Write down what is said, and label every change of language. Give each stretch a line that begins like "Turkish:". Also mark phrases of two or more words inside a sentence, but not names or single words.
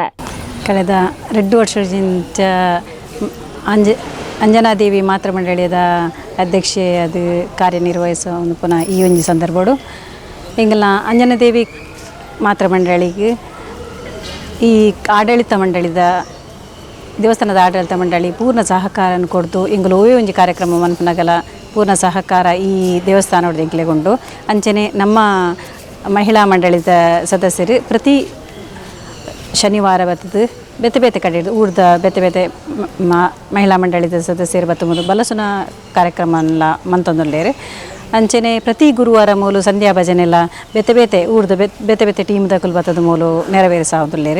Tulu: ಕಳೆದ 2 ವರ್ಷದಿಂದ ಅಂಜನಾದೇವಿ ಮಾತೃ ಮಂಡಳಿಯದ ಅಧ್ಯಕ್ಷೆ ಅದು ಕಾರ್ಯನಿರ್ವಹಿಸುವ ಒಂದು ಪುನಃ ಈ ಒಂದು ಸಂದರ್ಭಡು ಹಿಂಗೆಲ್ಲ ಅಂಜನಾದೇವಿ ಮಾತೃ ಮಂಡಳಿಗೆ ಈ ಆಡಳಿತ ಮಂಡಳಿದ ದೇವಸ್ಥಾನದ ಆಡಳಿತ ಮಂಡಳಿ ಪೂರ್ಣ ಸಹಕಾರ ಕೊಡ್ತು. ಇಂಗಲು ಒಂಜಿ ಕಾರ್ಯಕ್ರಮ ಮನ್ಪನಗಲ ಪೂರ್ಣ ಸಹಕಾರ ಈ ದೇವಸ್ಥಾನದ ಎಂಕ್ಲೆಗೊಂಡು ಅಂಚನೆ ನಮ್ಮ ಮಹಿಳಾ ಮಂಡಳಿದ ಸದಸ್ಯರು ಪ್ರತಿ ಶನಿವಾರ ಬರ್ತದೆ ಬೇತೆ ಬೇತೆ ಕಡೆ ಊರ್ದ ಬೇತೆ ಬೇತೆ ಮಹಿಳಾ ಮಂಡಳಿದ ಸದಸ್ಯರು ಬತ್ತುವುದು ಬಲಸುನ ಕಾರ್ಯಕ್ರಮ ಎಲ್ಲ ಮಂತೊಂದುಲ್ಲೇರು ಅಂಚನೆ ಪ್ರತಿ ಗುರುವಾರ ಮೂಲು ಸಂಧ್ಯಾ ಭಜನೆ ಎಲ್ಲ ಬೇತೆ ಬೇತೆ ಊರ್ದ ಬೇತೆ ಬೇತೆ ಟೀಮ್ದ ಕುಲ್ಬತ್ತದ ಮೂಲು ನೆರವೇರಿಸಾವುದುಲ್ಲೇರು.